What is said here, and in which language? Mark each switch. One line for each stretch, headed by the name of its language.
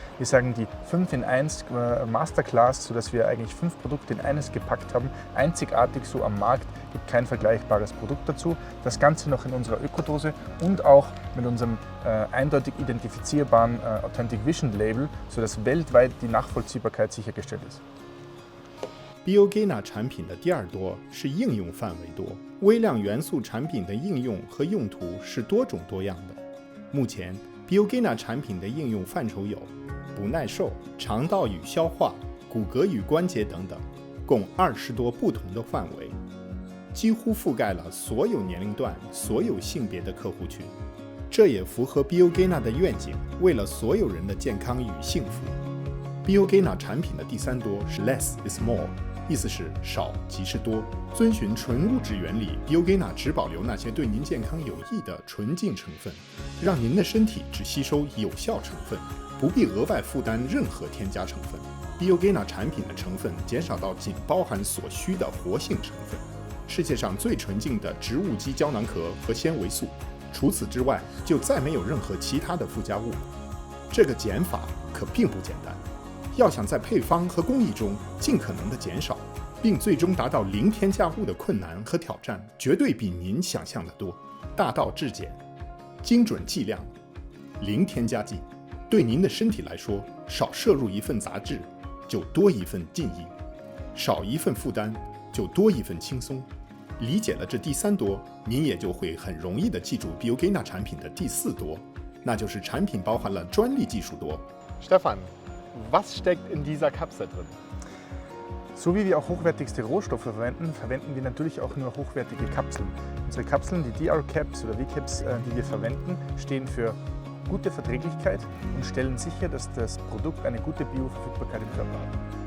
German: Wir sagen die 5 in 1 Masterclass, sodass wir eigentlich 5 Produkte in eines gepackt haben. Einzigartig so am Markt, gibt kein vergleichbares Produkt dazu. Das Ganze noch in unserer Ökodose und auch mit unserem eindeutig identifizierbaren Authentic Vision Label, sodass weltweit die Nachvollziehbarkeit sichergestellt ist.
Chinese: Biogena 产品的第2多是应用范围多，微量元素产品的应用和用途是多种多样的。目前 Biogena 产品的应用范畴有不耐受、肠道与消化、骨骼与关节等等，共20多不同的范围，几乎覆盖了所有年龄段、所有性别的客户群。这也符合 Biogena 的愿景，为了所有人的健康与幸福。 Biogena 产品的第3多是
English: Less is more。
Chinese: 意思是少即是多，遵循纯物质原理 ，Biogena 只保留那些对您健康有益的纯净成分，让您的身体只吸收有效成分，不必额外负担任何添加成分。 Biogena 产品的成分减少到仅包含所需的活性成分，世界上最纯净的植物基胶囊壳和纤维素，除此之外就再没有任何其他的附加物了。这个减法可并不简单。要想在配方和工艺中尽可能的减少，并最终达到零添加物的困难和挑战，绝对比您想象的多。大道至简，精准剂量，零添加剂，对您的身体来说，少摄入一份杂质，就多一份进益；少一份负担，就多一份轻松。理解了这第3多，您也就会很容易地记住 Biogena 产品的第4多，那就是产品包含了专利技术多。
German: Stefan, was steckt in dieser Kapsel drin? So wie wir auch hochwertigste Rohstoffe verwenden, verwenden wir natürlich auch nur hochwertige Kapseln. Unsere Kapseln, die DR-Caps oder V-Caps, die wir verwenden, stehen für gute Verträglichkeit und stellen sicher, dass das Produkt eine gute Bioverfügbarkeit im Körper hat.